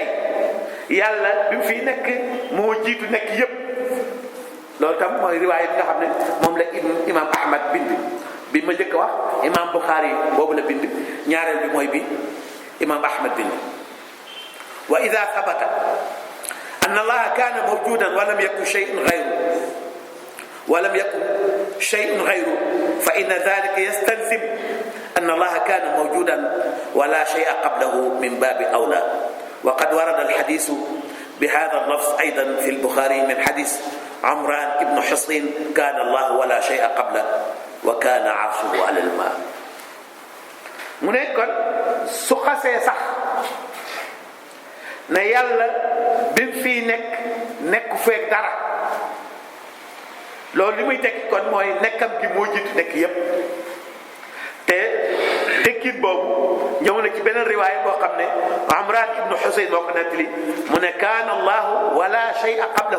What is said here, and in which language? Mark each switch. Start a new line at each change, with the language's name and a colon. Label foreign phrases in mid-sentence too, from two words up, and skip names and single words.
Wolof: yàlla bi mu fiy nekk moo jiitu nekk yépp. loolu tam mooy riwaaya bi nga xam ne moom la imam Ahmad bind. bi ma njëkk a wax imam Bukhari boobu la bind, ñaareel bi mooy bi imam Ahmad bind.
Arabic: وإذا ثبت أن الله كان موجودا ولم يكن شيء غيره ولم يكن شيء غيره فإن ذلك يستلزم أن الله كان موجودا ولا شيء قبله من باب أولى. وقد ورد الحديث بهذا اللفظ أيضا في البخاري من حديث عمران بن حصين كان الله ولا شيء قبله وكان عرشه على الماء.
Wolof: mu ne kon su xasee sax ne yàlla bi mu fii nekk feek dara, loolu li muy tekki kon mooy nekkam gi moo jiitu nekk yépp. te tekkiit boobu ñëw na ci beneen riwaaya boo xam ne Amraan ibnu Xuseyn moo ko nettali mu ne
Arabic: كان الله ولا شيء قبله.